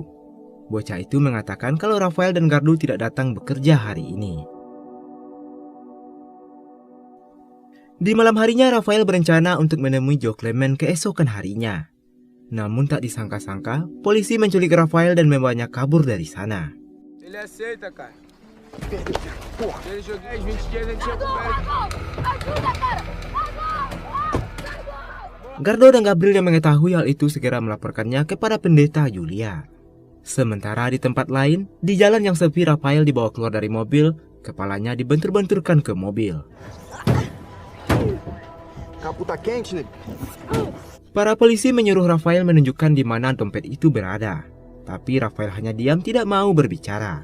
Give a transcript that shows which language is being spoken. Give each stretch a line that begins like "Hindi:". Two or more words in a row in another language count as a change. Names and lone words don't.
Indonesian: Bocah itu mengatakan kalau Rafael dan Gardo tidak datang bekerja hari ini. Di malam harinya, Rafael berencana untuk menemui Joe Clement keesokan harinya. Namun tak disangka-sangka, polisi menculik Rafael dan membawanya kabur dari sana.
Portuguese: Ele aceita, cara. Se ele jogar 10, 20 dias, a gente tinha coberto.
Indonesian: Gardo dan Gabriel yang mengetahui hal itu segera melaporkannya kepada Pendeta Juliar. Sementara di tempat lain, di jalan yang sepi, Rafael dibawa keluar dari mobil, kepalanya dibentur-benturkan ke mobil. Para polisi menyuruh Rafael menunjukkan di mana dompet itu berada, tapi Rafael hanya diam, tidak mau berbicara.